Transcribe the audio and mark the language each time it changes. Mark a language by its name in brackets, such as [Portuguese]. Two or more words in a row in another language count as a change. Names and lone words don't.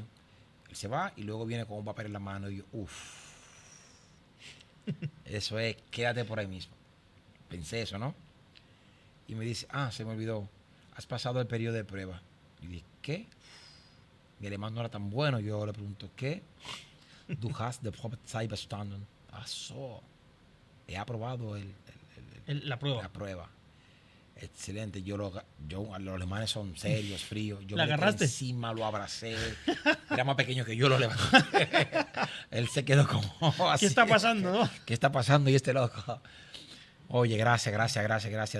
[Spanish] Él se va y luego viene con un papel en la mano y yo, uff. Eso es, quédate por ahí mismo. Pensé eso, ¿no? Y me dice, se me olvidó, has pasado el periodo de prueba. Y dije, ¿qué? Mi alemán no era tan bueno. Yo le pregunto, ¿qué? [German] Du hast die Probezeit bestanden. [Spanish] So. He aprobado La prueba. la prueba. Excelente. Los alemanes son serios, fríos. Yo ¿La me agarraste? encima, lo abracé. Era más pequeño que yo, lo levanté. Él se quedó como así. ¿Qué está pasando, no? ¿Qué está pasando? Y este loco. Oye, gracias.